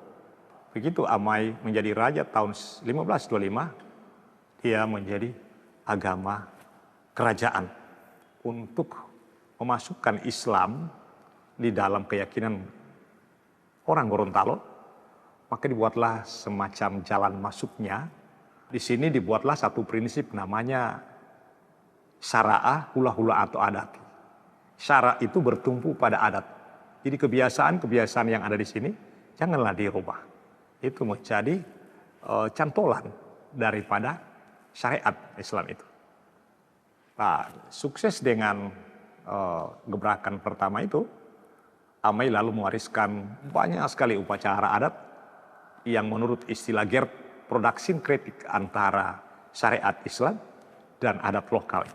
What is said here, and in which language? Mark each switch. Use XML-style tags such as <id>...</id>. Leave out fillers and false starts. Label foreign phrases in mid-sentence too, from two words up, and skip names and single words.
<id>Begitu Amai menjadi raja tahun 1525, dia menjadi agama kerajaan untuk memasukkan Islam di dalam keyakinan orang Gorontalo. Maka dibuatlah semacam jalan masuknya. Di sini dibuatlah satu prinsip namanya syara'ah hula-hula atau adat. Syara' itu bertumpu pada adat. Jadi kebiasaan-kebiasaan yang ada di sini janganlah dirubah. Itu menjadi cantolan daripada syariat Islam itu. Nah, sukses dengan gebrakan pertama itu, Amai lalu mewariskan banyak sekali upacara adat yang menurut istilah Gerd production kritik antara syariat Islam dan adat lokal.</id>